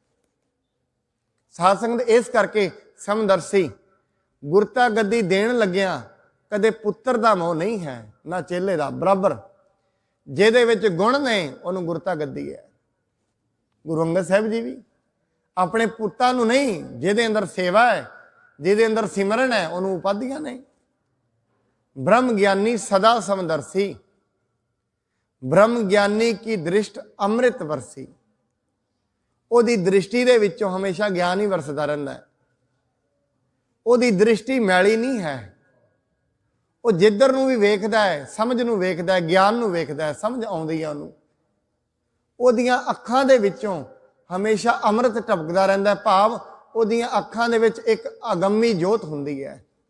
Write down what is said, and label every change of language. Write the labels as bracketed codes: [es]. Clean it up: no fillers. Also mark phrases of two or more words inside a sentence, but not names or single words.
[pa] ਸਾਧ ਸੰਗਤ ਇਸ ਕਰਕੇ ਸਮਦਰਸੀ ਗੁਰਤਾ ਗੱਦੀ ਦੇਣ ਲੱਗਿਆ ਕਦੇ ਪੁੱਤਰ ਦਾ ਮੋਹ ਨਹੀਂ ਹੈ, ਨਾ ਚੇਲੇ ਦਾ। ਬਰਾਬਰ ਜਿਹਦੇ ਵਿੱਚ ਗੁਣ ਨੇ ਉਹਨੂੰ ਗੁਰਤਾ ਗੱਦੀ ਹੈ। ਗੁਰੂ ਅੰਗਦ ਸਾਹਿਬ ਜੀ ਵੀ ਆਪਣੇ ਪੁੱਤਾਂ ਨੂੰ ਨਹੀਂ, ਜਿਹਦੇ ਅੰਦਰ ਸੇਵਾ ਹੈ, ਜਿਹਦੇ ਅੰਦਰ ਸਿਮਰਨ ਹੈ, ਉਹਨੂੰ ਉਪਾਧੀਆਂ ਨਹੀਂ। [bra] ब्रह्म ज्ञानी सदा समदर्शी, ब्रह्म ज्ञानी की दृष्ट अमृत वरसी। [pa] ਉਹਦੀ ਦ੍ਰਿਸ਼ਟੀ ਦੇ ਵਿੱਚੋਂ ਹਮੇਸ਼ਾ ਗਿਆਨ ਹੀ ਵਰਸਦਾ ਰਹਿੰਦਾ ਹੈ। ਉਹਦੀ ਦ੍ਰਿਸ਼ਟੀ ਮੈਲੀ ਨਹੀਂ ਹੈ। ਉਹ ਜਿੱਧਰ ਨੂੰ ਵੀ ਵੇਖਦਾ ਹੈ, ਸਮਝ ਨੂੰ ਵੇਖਦਾ ਹੈ, ਗਿਆਨ ਨੂੰ ਵੇਖਦਾ ਹੈ, ਸਮਝ ਆਉਂਦੀ ਹੈ ਉਹਨੂੰ। ਉਹਦੀਆਂ ਅੱਖਾਂ ਦੇ ਵਿੱਚੋਂ ਹਮੇਸ਼ਾ ਅੰਮ੍ਰਿਤ ਟਪਕਦਾ ਰਹਿੰਦਾ ਹੈ, ਭਾਵ ਉਹਦੀਆਂ ਅੱਖਾਂ ਦੇ ਵਿੱਚ ਇੱਕ ਅਗੰਮੀ ਜੋਤ ਹੁੰਦੀ ਹੈ।